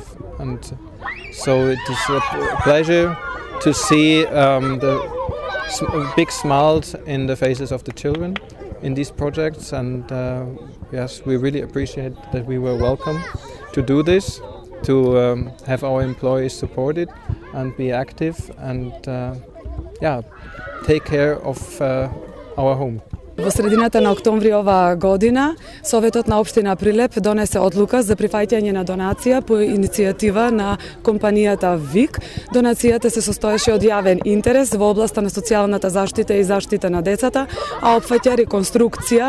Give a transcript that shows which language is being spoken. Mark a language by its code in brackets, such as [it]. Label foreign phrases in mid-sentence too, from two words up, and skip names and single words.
[en] And so it is a pleasure to see the big smiles in the faces of the children in these projects, and yes, we really appreciate that we were welcome to do this, to have our employees supported and be active and take care of our home. [mk] Во средината на октомври оваа година, Советот на општина Прилеп донесе одлука за прифаќање на донација по иницијатива на компанијата ВИК. Донацијата се состоеше од јавен интерес во областа на социјалната заштита и заштита на децата, а опфаќа реконструкција